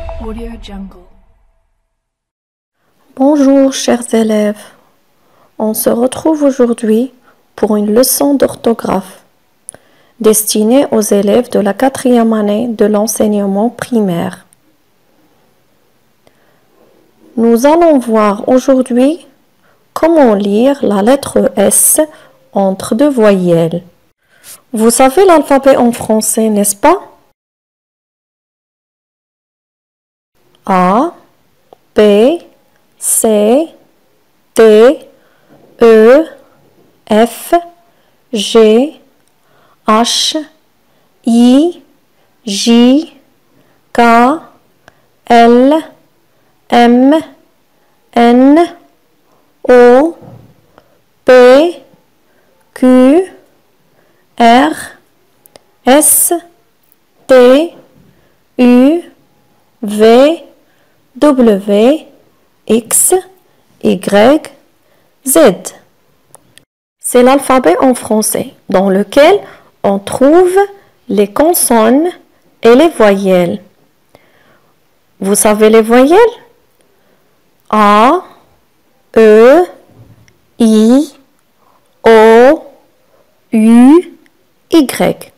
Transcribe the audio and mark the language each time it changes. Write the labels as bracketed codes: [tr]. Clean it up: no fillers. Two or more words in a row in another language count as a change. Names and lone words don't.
[fr] Bonjour chers élèves, on se retrouve aujourd'hui pour une leçon d'orthographe destinée aux élèves de la 4e année de l'enseignement primaire. Nous allons voir aujourd'hui comment lire la lettre S entre deux voyelles. Vous savez l'alphabet en français, n'est-ce pas? A, B, C, D, E, F, G, H, I, J, K, L, M, N, O, P, Q, R, S, T, U, V, W, X, Y, Z. C'est l'alphabet en français dans lequel on trouve les consonnes et les voyelles. Vous savez les voyelles? A, E, I, O, U, Y.